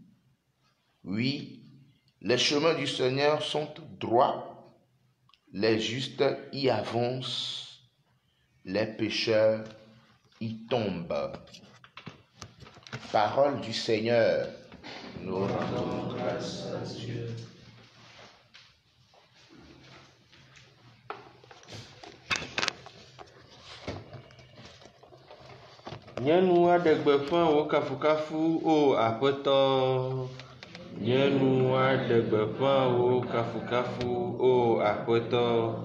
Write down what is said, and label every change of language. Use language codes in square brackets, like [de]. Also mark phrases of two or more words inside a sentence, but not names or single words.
[fr] Oui, les chemins du Seigneur sont droits, les justes y avancent, les pécheurs y tombent. Parole du Seigneur. Nous rendons grâce à Dieu. [ee] Nyɔnu aɖe gbeƒã wo kafukafu o aƒetɔ. Nyɔnu aɖe gbeƒã wo kafukafu o aƒetɔ.